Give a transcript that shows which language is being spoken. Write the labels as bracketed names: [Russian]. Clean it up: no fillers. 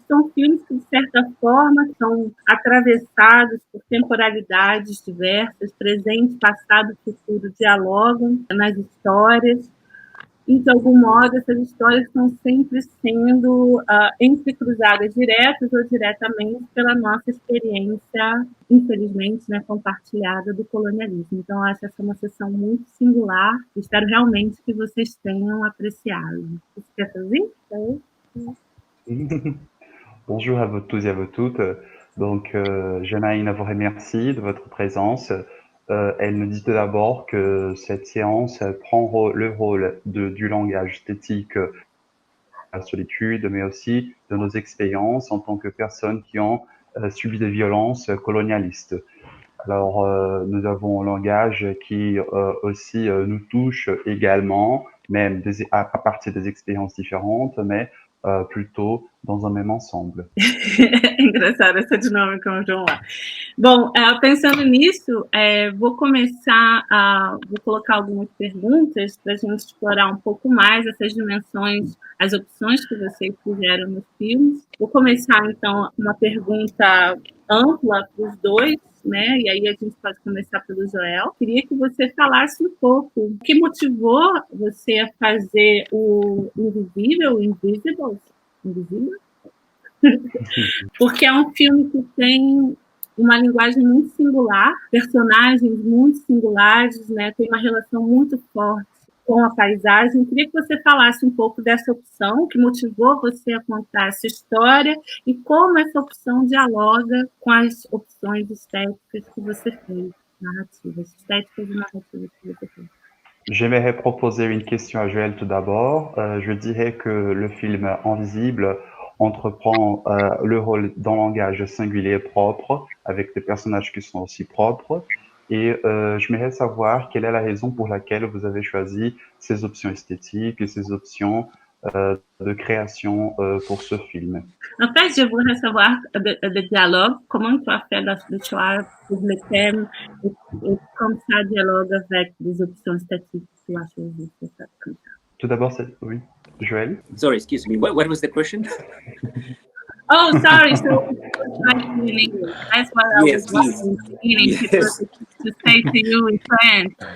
[Portuguese] São filmes que, de certa forma, são atravessados por temporalidades diversas, presente, passado e futuro dialogam nas histórias, e, de algum modo, essas histórias estão sempre sendo entrecruzadas diretas ou diretamente pela nossa experiência, infelizmente, né, compartilhada do colonialismo. Então, acho essa uma sessão muito singular. Espero realmente que vocês tenham apreciado. Você quer fazer? [French] Bonjour à vous tous et à vous toutes. Donc, Janaïna vous remercie de votre présence. Elle nous dit tout d'abord que cette séance prend le rôle du langage esthétique de la solitude, mais aussi de nos expériences en tant que personnes qui ont subi des violences colonialistes. Alors, nous avons un langage qui aussi nous touche également, même à partir des expériences différentes, mais plutôt dans un même ensemble. [Portuguese] Engraçada essa dinâmica, vamos lá. Bom, pensando nisso, vou começar vou colocar algumas perguntas para a gente explorar um pouco mais essas dimensões, as opções que vocês fizeram nos filmes. Vou começar, então, uma pergunta ampla para os dois, né? E aí a gente pode começar pelo Joel. Queria que você falasse um pouco o que motivou você a fazer o Invisível, Invisible? Porque é um filme que tem uma linguagem muito singular, personagens muito singulares, né? Tem uma relação muito forte com a paisagem. Queria que você falasse um pouco dessa opção, que motivou você a contar essa história e como essa opção dialoga com as opções estéticas que você fez, narrativas, estéticas e narrativas que você fez. [French] J'aimerais proposer une question à Joël tout d'abord. Je dirais que le film Invisible entreprend le rôle d'un langage singulier propre, avec des personnages qui sont aussi propres. Et j'aimerais savoir quelle est la raison pour laquelle vous avez choisi ces options esthétiques et ces options de création pour ce film. En fait, je voudrais savoir le dialogue, comment tu as fait le choix pour le thème et comme ça dialogue avec des options statiques que tu as choisies. Tout d'abord, oui, Joël. [English] Sorry, excuse me. What was the question? Oh, sorry. So in English. That's what I was wondering in English to say to you in French.